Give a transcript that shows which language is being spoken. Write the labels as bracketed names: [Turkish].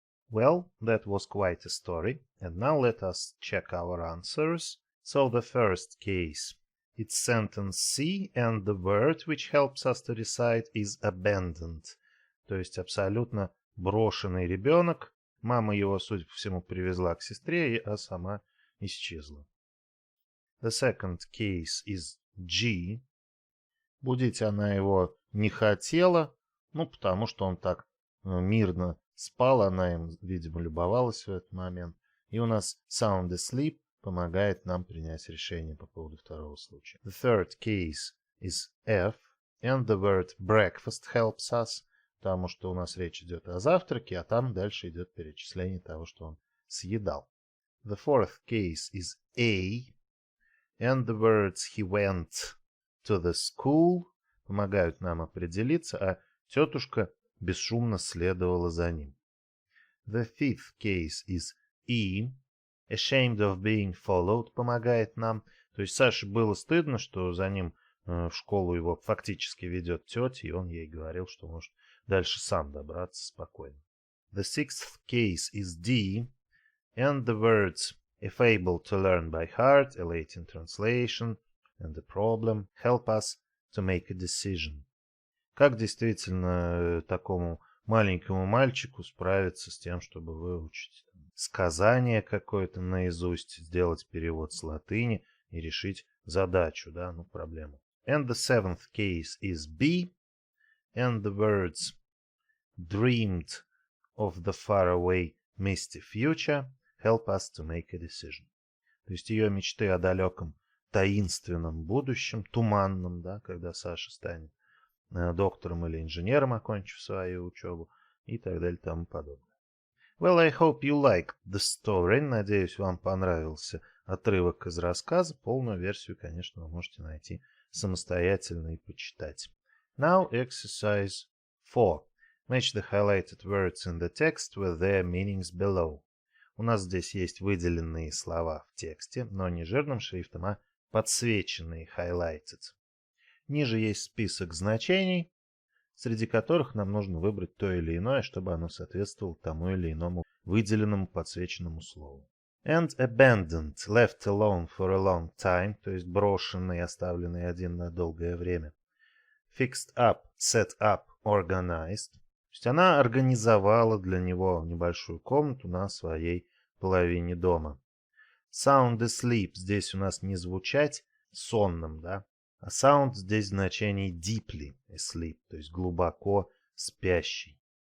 [English] Well, that was quite a story, and now let us check our answers. So the first case, it's sentence C, and the word which helps us to recite is abandoned, [Russian] то есть абсолютно брошенный ребенок. Мама его, судя по всему, привезла к сестре, а сама исчезла. [English] The second case is G. [Russian] Будить она его не хотела, потому что он так мирно спал, она им, видимо, любовалась в этот момент. И у нас [English] sound asleep [Russian] помогает нам принять решение по поводу второго случая. [English] The third case is F, and the word breakfast helps us, [Russian] потому что у нас речь идет о завтраке, а там дальше идет перечисление того, что он съедал. [English] The fourth case is A, and the words he went to the school [Russian] помогают нам определиться, а тетушка бесшумно следовала за ним. [English] The fifth case is E, ashamed of being followed помогает нам. [Russian] То есть Саше было стыдно, что за ним в школу его фактически ведет тетя, и он ей говорил, что может дальше сам добраться спокойно. [English] The sixth case is D, and the words if able to learn by heart, a Latin translation, and the problem help us to make a decision. [Russian] Как действительно такому маленькому мальчику справиться с тем, чтобы выучить сказание какое-то наизусть, сделать перевод с латыни и решить задачу, проблему. [English] And the seventh case is B, and the words dreamed of the faraway misty future help us to make a decision. [Russian] То есть ее мечты о далеком таинственном будущем, туманном, когда Саша станет доктором или инженером, окончив свою учебу, и так далее, тому подобное. [English] Well, I hope you liked the story. [Russian] Надеюсь, вам понравился отрывок из рассказа. Полную версию, конечно, вы можете найти самостоятельно и почитать. [English] Now, exercise 4. Match the highlighted words in the text with their meanings below. [Russian] У нас здесь есть выделенные слова в тексте, но не жирным шрифтом, а подсвеченные, highlighted. Ниже есть список значений, среди которых нам нужно выбрать то или иное, чтобы оно соответствовало тому или иному выделенному подсвеченному слову. [English] And abandoned, left alone for a long time, [Russian] то есть брошенный, оставленный один на долгое время. [English] Fixed up, set up, organized. [Russian] То есть она организовала для него небольшую комнату на своей половине дома. [English] Sound asleep, [Russian] здесь у нас не звучать сонным, а sound здесь в значении [English] deeply asleep, [Russian] то есть глубоко спящий.